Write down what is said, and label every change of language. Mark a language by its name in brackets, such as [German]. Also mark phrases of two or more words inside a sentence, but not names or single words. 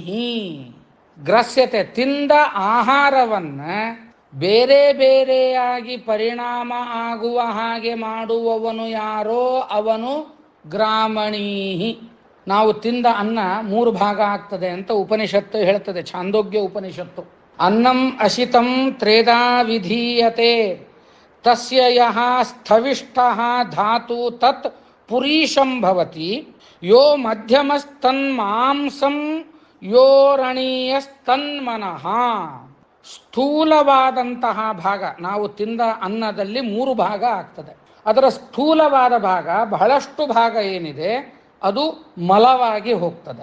[Kannada] ಗ್ರಸ್ಯತೆ ತಿಂದ ಆಹಾರವನ್ನ ಬೇರೆ ಬೇರೆಯಾಗಿ ಪರಿಣಾಮ ಆಗುವ ಹಾಗೆ ಮಾಡುವವನು ಯಾರೋ ಅವನು ಗ್ರಾಮಣೀ. ನಾವು ತಿಂದ ಅನ್ನ 3 ಭಾಗ ಆಗ್ತದೆ ಅಂತ ಉಪನಿಷತ್ತು ಹೇಳ್ತದೆ, ಛಾಂದೋಗ್ಯ ಉಪನಿಷತ್ತು. [Sanskrit] ಅನ್ನಂ ಅಶಿತಂ ತ್ರೇಧಾ ವಿಧೀಯತೆ ತಸ್ಯ ಯಃ ಸ್ಥವಿಷ್ಠಃ ಧಾತು ತತ್ ಪುರೀಶಂ ಭವತಿ ಯೋ ಮಧ್ಯಮಸ್ತನ್ಮಾಂಸಂ ಯೋರಣೀಯಸ್ತನ್ಮನಃ. [Kannada] ಸ್ಥೂಲವಾದಂತಹ ಭಾಗ, ನಾವು ತಿಂದ ಅನ್ನದಲ್ಲಿ 3 ಭಾಗ ಆಗ್ತದೆ. ಅದರ ಸ್ಥೂಲವಾದ ಭಾಗ, ಬಹಳಷ್ಟು ಭಾಗ ಏನಿದೆ ಅದು ಮಲವಾಗಿ ಹೋಗ್ತದೆ.